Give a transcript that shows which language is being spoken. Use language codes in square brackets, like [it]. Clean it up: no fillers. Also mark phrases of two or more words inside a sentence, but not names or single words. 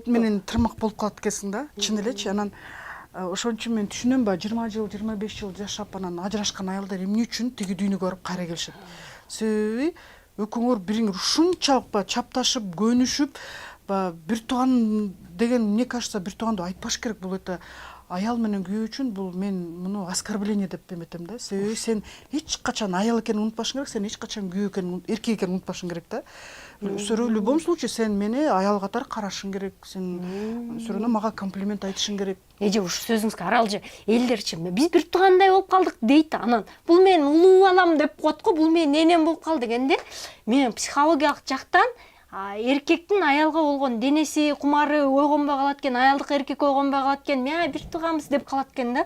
[ky] Эт менен тырмак болуп калат экенсиң да, чын элечи. Анан ошон үчүн мен түшүнөм, 20 жыл, 25 жыл жашап анан ажырашкан аялдар эмне үчүн тиги дүйнөгө барып кайра келишет. Себеби экөөңөр бириңер ушунчалык чапташып, көнүшүп, бир тууган деген, [ru] мне кажется, [ky] бир тууганды айтпаш керек. Бул это аял менен күйөө үчүн бул мен муну оскорбление деп эметем да. Себеби сен эч качан аял экенин унутпашың керек, сен эч качан күйөө экенин, эркек экенин унутпашың керек да. [ru] В любом случае [ky] сен мени аял катары карашың керек, сен сөйрөнө мага комплимент айтышың керек. Эже ушу сөзүңүзгө аралжы элдерчи биз бир туугандай болуп калдык дейт. Анан бул менин улуу балам деп коет го, бул менин энем болуп калды дегенде, мен психологиялык жактан эркектин аялга болгон денеси кумары ойгонбой калат экен, аялдык эркек ойгонбой калат экен, мен бир тууганбыз деп калат экен да.